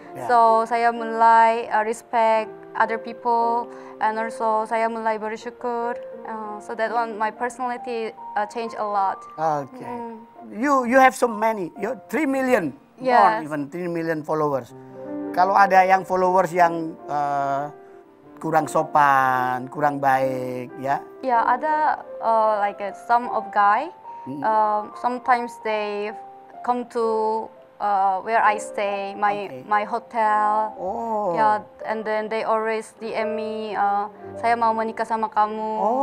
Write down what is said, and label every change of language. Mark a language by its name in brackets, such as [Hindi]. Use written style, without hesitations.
[English] Yeah. [Indonesian] So saya mulai respect [English] other people, and also [Indonesian] saya mulai bersyukur. [English] So that one, my personality changed a lot. Okay. You have so many, you 3 million, more Yes. even 3 million followers. [Indonesian] Kalau ada yang followers yang kurang sopan, kurang baik, ya? [English] Yeah, [Indonesian] ada [English] like some of guy. Sometimes they come to where I stay, my hotel. Oh. Yeah, and then they always DM me, [Indonesian] saya mau menikah sama kamu.